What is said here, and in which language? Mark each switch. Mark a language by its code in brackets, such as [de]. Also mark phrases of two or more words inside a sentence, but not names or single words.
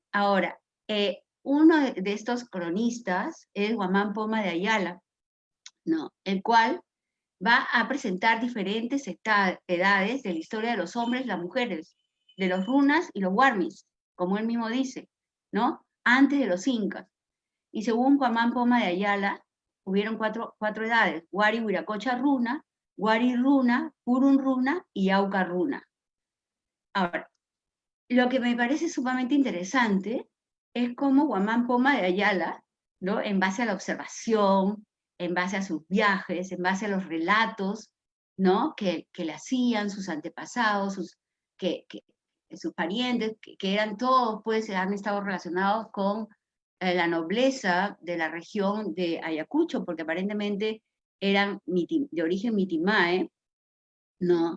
[es] Ahora, uno de estos cronistas es Guamán Poma de Ayala, ¿no?, el cual va a presentar diferentes edades de la historia de los hombres y las mujeres, de los runas y los warmis, como él mismo dice, ¿no? Antes de los incas. Y según Guamán Poma de Ayala, hubieron cuatro edades: Wari, Huiracocha Runa, Wari Runa, Purun Runa y Auca Runa. Ahora, lo que me parece sumamente interesante es cómo Guamán Poma de Ayala, ¿no? En base a la observación, en base a sus viajes, en base a los relatos, ¿no? que le hacían sus antepasados, sus parientes, que eran todos, pues, han estado relacionados con la nobleza de la región de Ayacucho, porque aparentemente eran de origen mitimae, ¿no?